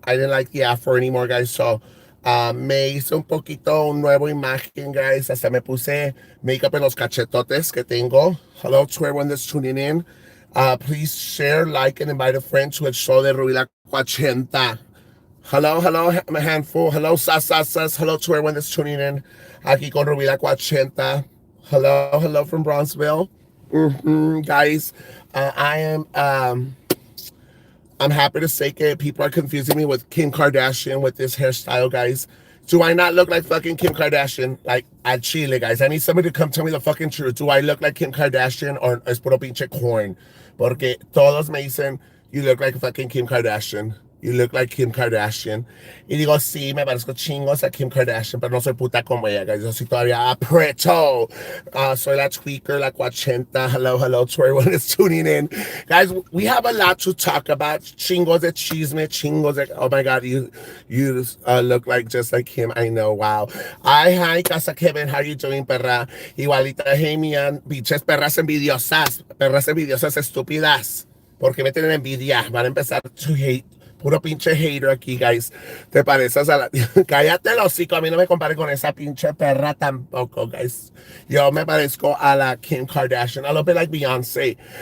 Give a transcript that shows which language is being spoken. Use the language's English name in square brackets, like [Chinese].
[English] I didn't like the afro anymore, guys. So, me hice un poquito un nuevo imagen, guys. [Spanish] Hasta me puse makeup en los cachetotes que tengo. [English] Hello to everyone that's tuning in. Please share, like, and invite a friend to el show de Ruby La Cuachenta. Hello, I'm a handful. Hello, sas. Hello to everyone that's tuning in. [Spanish] Aquí con Ruby La Cuachenta. [English] Hello from Bronzeville. Guys, I am... I'm happy to say that people are confusing me with Kim Kardashian with this hairstyle, guys. Do I not look like fucking Kim Kardashian? Like, at Chile, guys. I need somebody to come tell me the fucking truth. Do I look like Kim Kardashian or es puro pinche corn? Porque todos me dicen, you look like fucking Kim Kardashian. You look like Kim Kardashian. [Spanish] Y digo, sí, me parezco chingos a Kim Kardashian, pero no soy puta como ella, guys. Yo soy todavía apreto. Soy la tweaker, la cuachenta. [English] Hello to everyone that's tuning in. Guys, we have a lot to talk about. Chingos de chisme, chingos de... Oh my God, you look like just like him. I know, wow. Hi, Casa Kevin. How you doing, perra? [Spanish] Igualita, hey, mian. Biches perras envidiosas estúpidas. Porque me tienen envidia. Van a empezar to hate. Puro pinche hater aquí, guys. Te pareces a la... Cállate el hocico. A mí no me compare con esa pinche perra tampoco, guys. Yo me parezco a la Kim Kardashian. A little bit like Beyonce.